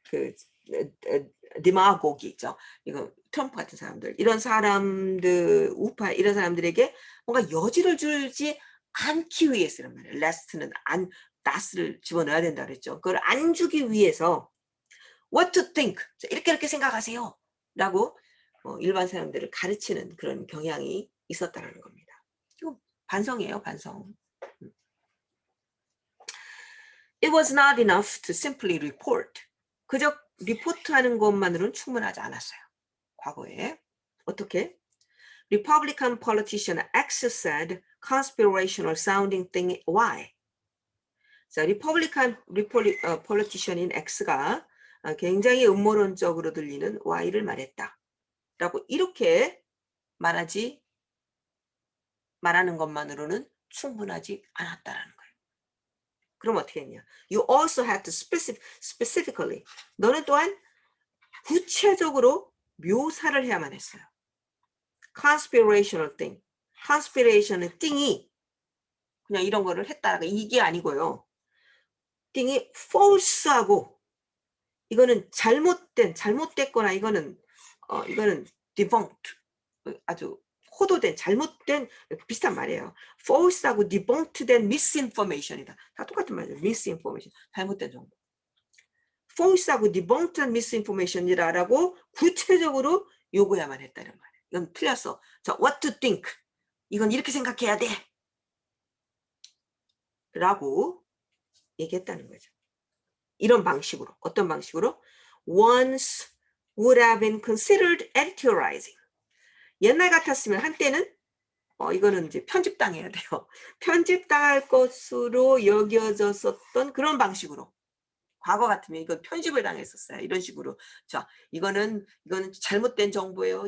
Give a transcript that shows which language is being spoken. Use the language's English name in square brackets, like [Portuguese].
[Korean] 그 데마고기 있죠. 이거 트럼프 같은 사람들, 이런 사람들, 우파 이런 사람들에게 뭔가 여지를 주지 않기 위해서 이런 말이에요. last는 안, not을 집어넣어야 된다 그랬죠. 그걸 안 주기 위해서 [English] what to think, [Korean] 이렇게 생각하세요 라고 일반 사람들을 가르치는 그런 경향이 있었다는 겁니다. 이거 반성이에요, 반성. [English] It was not enough to simply report. [Korean] 그저 리포트하는 것만으로는 충분하지 않았어요. 과거에. 어떻게? [English] Republican politician X said conspirational sounding thing Y. [Korean] 자, [English] Republican politician [Korean] 인 X가 굉장히 음모론적으로 들리는 Y를 말했다. 라고 이렇게 말하는 것만으로는 충분하지 않았다라는 거예요. 그럼 어떻게 했냐? [English] You also had to specifically. [Korean] 너는 또한 구체적으로 묘사를 해야만 했어요. [English] Conspirational thing. [Korean] Conspiration은 thing이 그냥 이런 거를 했다라가 이게 아니고요. thing이 false하고 이거는 잘못됐거나 이거는 debunked. 아주 호도된 잘못된 비슷한 말이에요. false하고 [English] debunked misinformation [Korean] 이다. 다 똑같은 말이에요. misinformation. 잘못된 정보. false하고 [English] debunked misinformation [Korean] 이라고 구체적으로 요구해야만 했다 이런 말이에요. 이건 틀렸어. 자, [English] what to think. [Korean] 이건 이렇게 생각해야 돼. 라고 얘기했다는 거죠. 이런 방식으로. 어떤 방식으로? [English] Once would have been considered editorializing. [Korean] 옛날 같았으면 한때는 이거는 이제 편집당해야 돼요. 편집당할 것으로 여겨졌었던 그런 방식으로. 과거 같으면 이건 편집을 당했었어요. 이런 식으로. 자, 이거는 잘못된 정보예요.